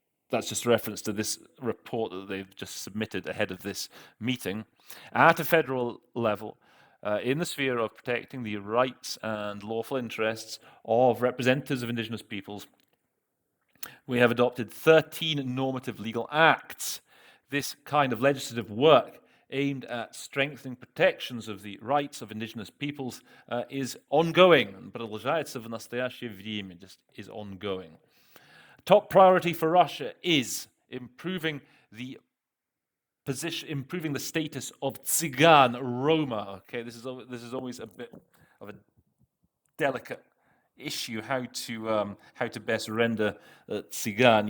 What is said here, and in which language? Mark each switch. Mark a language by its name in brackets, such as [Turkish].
[English] that's just reference to this report that they've just submitted ahead of this meeting, at a federal level, in the sphere of protecting the rights and lawful interests of representatives of indigenous peoples, we have adopted 13 normative legal acts. This kind of legislative work aimed at strengthening protections of the rights of indigenous peoples is ongoing. [Russian] Продолжается в настоящее время, [English] just is ongoing. Top priority for Russia is improving the status of Tsigan, Roma. Okay, this is always a bit of a delicate issue, how to best render Tsigan.